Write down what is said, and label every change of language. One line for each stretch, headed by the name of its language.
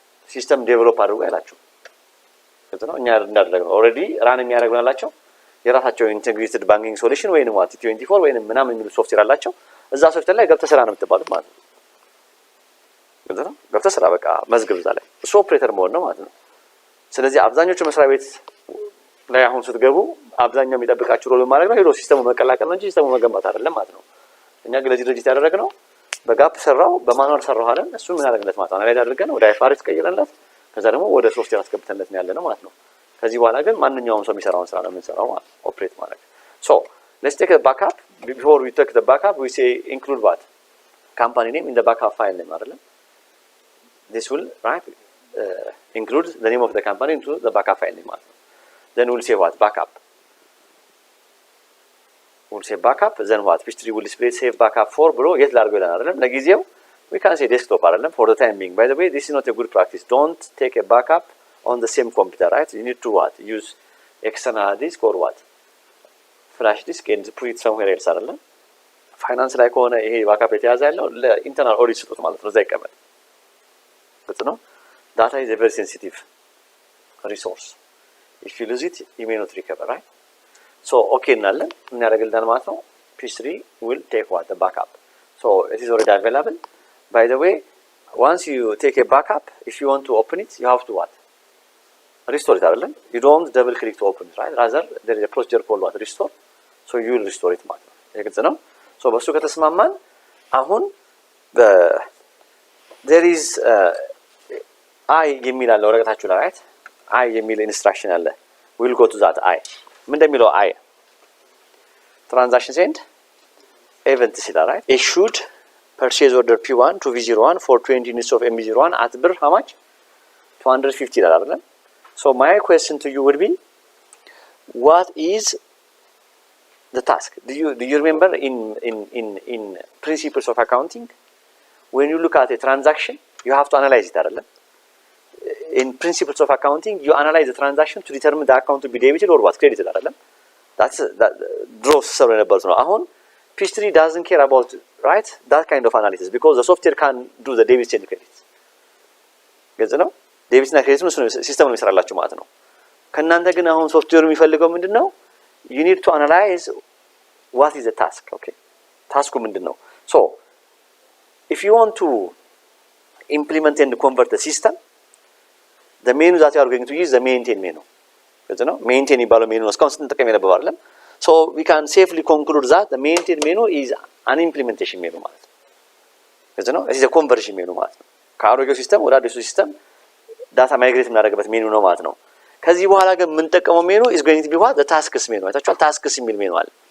Amharic: ሲስተም ዴቨሎፕ አድርጎ ያላችሁ። ግልጽ ነው። እኛ እንዳደረግነው ኦልሬዲ ራን የሚያደርጉናላቸው የራሳቸው ኢንተግሬትድ ባንኪንግ ሶሉሽን ወይንም ዋት 24 ወይንም ምናምን የሚሉ ሶፍትዌር አላቸው። እዛ ሶፍትዌር ላይ ገብተህ ስራ ነው የምትባሉት ማለት ነው። ግልጽ ነው። ገብተህ ስራ በቃ መዝግብ እዛ ላይ እሱ ኦፕሬተር መሆን ነው ማለት ነው። ስለዚህ አብዛኞቹ መስሪያ ቤት ላይ አሁን ስትገቡ አብዛኛው የሚጠብቃችሁ ሮል ማድረግ ነው ሄዶ ሲስተሙ መቀላቀል ነው እንጂ ሲስተሙ መገንባት አይደለም ማለት ነው። እኛ ግን ለዚህ ድርጅት ያደረግነው በጋፕ ሰራው በማኑዋል ሰራው አይደል? እሱ ምን አደረግነት ማለት ነው አናላይዝ አድርገን ወደ አይፋርስ ቀይረንለት ከዛ ደግሞ ወደ ሶፍትዌር አስገብተንለት ነው ያለነው ማለት ነው። ከዚህ በኋላ ግን ማንኛውም ሰው የሚሰራውን ስራ ነው የምንሰራው ማለት ነው፣ ኦፕሬት ማድረግ።
English: so let's take a backup. before we take the backup we say include what company name in the backup file name አይደል? this will right include the name of the company into the backup file name
Amharic: ማለት ነው.
English: then we'll say what backup, we'll say backup, then what history will display save backup for
Amharic: ብሎ የት ላድርገው ይላል አይደል? ለጊዜው
English: we can say desktop አይደለም for the time being. by the way this is not a good practice. don't take a backup on the same computer, right? you need to what use external disk or what flash disk and put it somewhere else አይደለም?
Amharic: ፋይናንስ ላይ ከሆነ ይሄ ባክአፕ የተያዘ ያለው ለኢንተርናል ኦዲት ስጡት ማለት ነው። እዛ ይቀመጥ። ግልጽ ነው።
English: data is a very sensitive resource. if you lose it you may not recover, right?
Amharic: so okay እናለን ምን ያደርግልናል ማለት ነው?
English: p3 will take what the backup. so it is already available. by the way once you take a backup if you want to open it you have to what restore it አይደለም? you don't double click to open it, right? rather there is a procedure called what restore. so you will restore it
Amharic: ማለት ነው። ግልጽ ነው። so በሱ ከተስማማን አሁን there is አይ የሚል አለ ወረቀታችሁ ላይ right? አይ የሚል ኢንስትራክሽን አለ።
English: ዊል ጎ ቱ ዛት አይ ምን እንደሚለው አይ ትራንዛክሽን ኤንድ ኢቨንትስ ይላል ራይት ኢሹድ purchase order P1 to V01 for 20 units of MB01 at ብር how much 250 ይላል አይደል? So my question to you would be what is the task? Do you remember in principles of accounting when you look at a transaction you have to analyze it አይደል? In principles of accounting you analyze the transaction to determine the account to be debited or what credited አይደል? That's that draws
Amharic: ሰሩ የነበሩት ነው። አሁን
English: P3 doesn't care about right that kind of analysis because the software can do the debits and credits.
Amharic: ግልጽ ነው። ዴቢት እና ክሬዲት ነው ሲስተም ነው የሚሰራላችሁ ማለት ነው። ከእናንተ ግን አሁን ሶፍትዌሩ የሚፈልገው ምንድነው?
English: you need to analyze what is the task.
Amharic: Okay, ታስኩ ምንድነው?
English: So if you want to implement and convert the system the menu that you are going to use the maintain menu.
Amharic: ግልጽ ነው። maintain የሚባለው ሜኑ ነው እስካሁን ስንጠቀም የነበረው አይደለም?
English: So we can safely conclude that the maintain menu is an implementation menu
Amharic: ማለት ነው። ግልጽ ነው።
English: this is a conversion menu
Amharic: ማለት ነው። ከአሮጌው ሲስተም ወደ አዲሱ ሲስተም ዳታ ማይግሬት የምናደርግበት ሜኑ ነው ማለት ነው። ከዚህ በኋላ ግን የምንጠቀመው ሜኑ is going to be what the tasks ሜኑ አይታችኋል። tasks የሚል ሜኑ አለ